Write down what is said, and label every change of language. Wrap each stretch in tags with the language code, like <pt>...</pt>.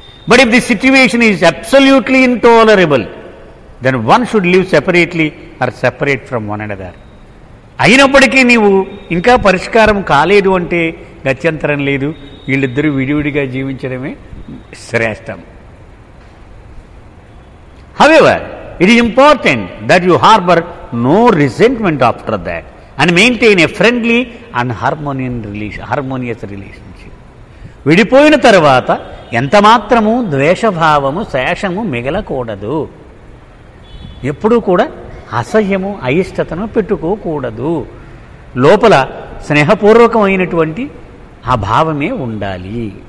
<en>But if the situation is absolutely intolerable, then one should live separately or separate from one another.</en> <te>అయినప్పటికీ నీవు ఇంకా పరిష్కారం కాలేదు అంటే గత్యంతరం లేదు, వీళ్ళిద్దరూ విడివిడిగా జీవించడమే శ్రేష్టం.</te> <en>However, it is important that you harbor no resentment after that and maintain a friendly and harmonious relationship.</en> <te>విడిపోయిన తర్వాత ఎంత మాత్రము ద్వేషభావము, శేషము మిగలకూడదు. ఎప్పుడూ కూడా అసహ్యము, అయిష్టతను పెట్టుకోకూడదు. లోపల స్నేహపూర్వకమైనటువంటి ఆ భావమే ఉండాలి.</te>